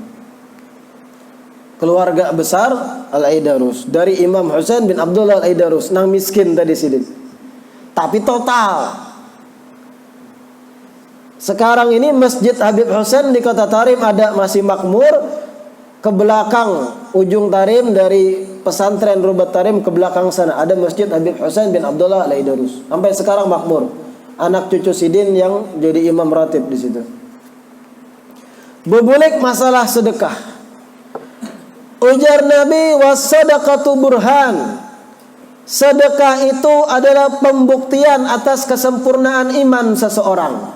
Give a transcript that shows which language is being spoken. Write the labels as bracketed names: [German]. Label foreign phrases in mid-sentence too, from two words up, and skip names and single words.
[Indonesian] Keluarga besar Al-Aidarus dari Imam Husain bin Abdullah Al-Aidarus, nang miskin tadi sini. Tapi total. Sekarang ini Masjid Habib Husain di Kota Tarim ada masih makmur. Ke belakang ujung Tarim dari pesantren Rubat Tarim ke belakang sana ada Masjid Habib Husain bin Abdullah Al-Aidarus. Sampai sekarang makmur. Anak cucu Sidin yang jadi imam ratib di situ. Bebulik masalah sedekah. Ujar Nabi, [Arabic] was-sadaqatu burhan. [Indonesian] Sedekah itu adalah pembuktian atas kesempurnaan iman seseorang.